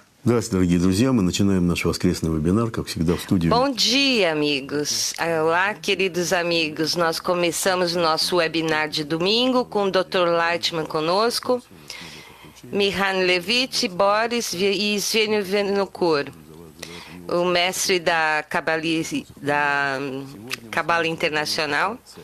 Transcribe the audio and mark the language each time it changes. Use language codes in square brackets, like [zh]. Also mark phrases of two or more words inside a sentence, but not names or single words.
[ru] Здравствуйте, дорогие друзья. Мы начинаем наш воскресный вебинар, как всегда, в студии. [pt] Bom dia, amigos. Olá, queridos amigos. Nós começamos o nosso webinar de domingo com o Dr. Lightman conosco, Mihan Levit, Boris e Svênio Venokur, o mestre da Cabala Internacional.